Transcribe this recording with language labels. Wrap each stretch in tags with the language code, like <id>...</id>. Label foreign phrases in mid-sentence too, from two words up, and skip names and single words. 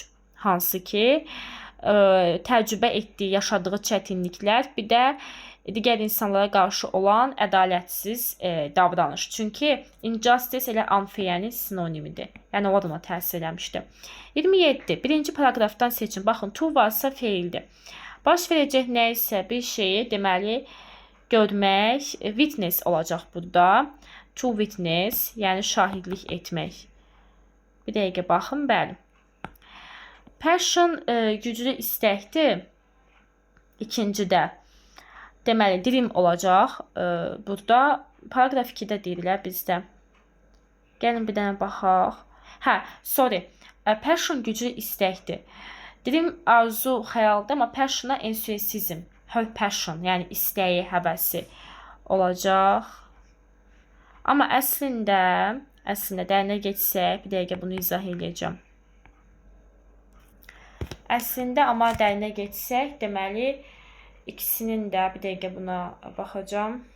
<az>Hansı ki, təcrübə etdiyi, yaşadığı çətinliklər, bir də digər insanlara qarşı olan ədalətsiz davranış. Çünki injustice elə unfair'nin sinonimidir. Yəni, o adına təsir eləmişdi. 27. Birinci paragrafdan seçin. Baxın, to varsa feildir. Baş verəcək nə isə bir şeyi, deməli, görmək, witness olacaq burada.</az> <en>To witness,</en> <az>yəni şahidlik etmək. Bir dəqiqə baxın, bəli. Passion güclü istəkdir. İkincidə. Deməli, dream olacaq. Burada paragraf 2-də deyirlər bizdə. Gəlin bir dənə baxaq. Sorry. Passion güclü istəkdir. Dream arzu, xəyaldır, amma passion'a</az> <en>enthusiasm, her passion,</en> <az>yəni istəyi, həvəsi olacaq. Amma əslində dərinə geçsək, bir dəqiqə bunu izah edəcəm. Əslində, amma dərinə geçsək, deməli, İkisinin də bir dəqiqə buna baxacağım.</az>